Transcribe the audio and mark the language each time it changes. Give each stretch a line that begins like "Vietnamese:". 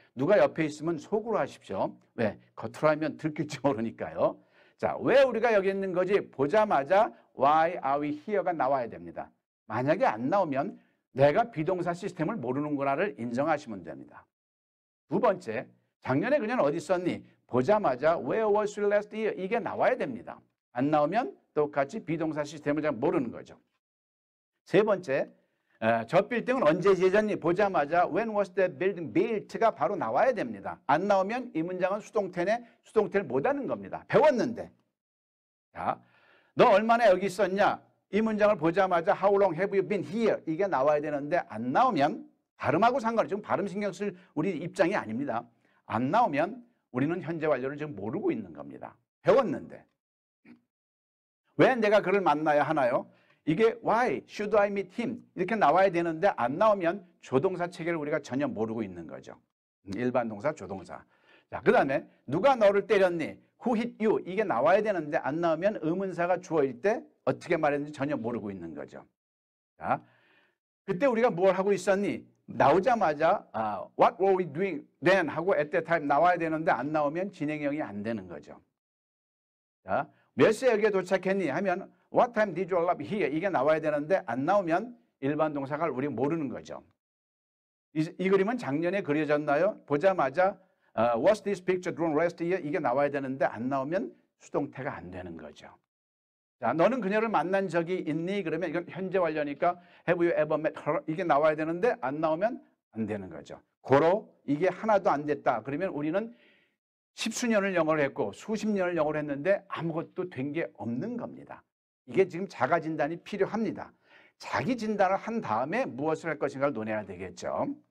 Korean: 누가 옆에 있으면 속으로 하십시오. 왜? 겉으로 하면 들킬지 모르니까요. 자, 왜 우리가 여기 있는 거지? 보자마자
English: Why are we here
Korean: 가 나와야 됩니다. 만약에 안 나오면 내가 비동사 시스템을 모르는구나를 인정하시면 됩니다. 두 번째, 작년에 그녀는 어디 있었니? 보자마자
English: Where was you last year?
Korean: 이게 나와야 됩니다. 안 나오면 똑같이 비동사 시스템을 잘 모르는 거죠. 세 번째, 저 빌딩은 언제 지어졌니? 보자마자
English: When was that building built가
Korean: 바로 나와야 됩니다. 안 나오면 이 문장은 수동태네, 수동태를 못하는 겁니다. 배웠는데. 자, 너 얼마나 여기 있었냐? 이 문장을 보자마자
English: How long have you been here?
Korean: 이게 나와야 되는데 안 나오면 발음하고 상관없이 지금 발음 신경 쓸 우리 입장이 아닙니다. 안 나오면 우리는 현재 완료를 지금 모르고 있는 겁니다. 배웠는데. 왜 내가 그를 만나야 하나요? 이게
English: why should I meet him?
Korean: 이렇게 나와야 되는데 안 나오면 조동사 체계를 우리가 전혀 모르고 있는 거죠. 일반 동사, 조동사. 자, 그 다음에 누가 너를 때렸니?
English: Who hit you?
Korean: 이게 나와야 되는데 안 나오면 의문사가 주어일 때 어떻게 말했는지 전혀 모르고 있는 거죠. 자, 그때 우리가 뭘 하고 있었니? 나오자마자
English: What were we doing then?
Korean: 하고
English: at that time
Korean: 나와야 되는데 안 나오면 진행형이 안 되는 거죠. 자, 몇 시에 여기에 도착했니? 하면
English: What time did you arrive here?
Korean: 이게 나와야 되는데 안 나오면 일반 동사가 우리 모르는 거죠. 이 그림은 작년에 그려졌나요? 보자마자
English: Was this picture drawn last year?
Korean: 이게 나와야 되는데 안 나오면 수동태가 안 되는 거죠. 자, 너는 그녀를 만난 적이 있니? 그러면 이건 현재 완료니까
English: Have you ever met her?
Korean: 이게 나와야 되는데 안 나오면 안 되는 거죠. 고로 이게 하나도 안 됐다. 그러면 우리는 십수년을 영어를 했고 수십 년을 영어를 했는데 아무것도 된 게 없는 겁니다. 이게 지금 자가 진단이 필요합니다. 자기 진단을 한 다음에 무엇을 할 것인가를 논해야 되겠죠.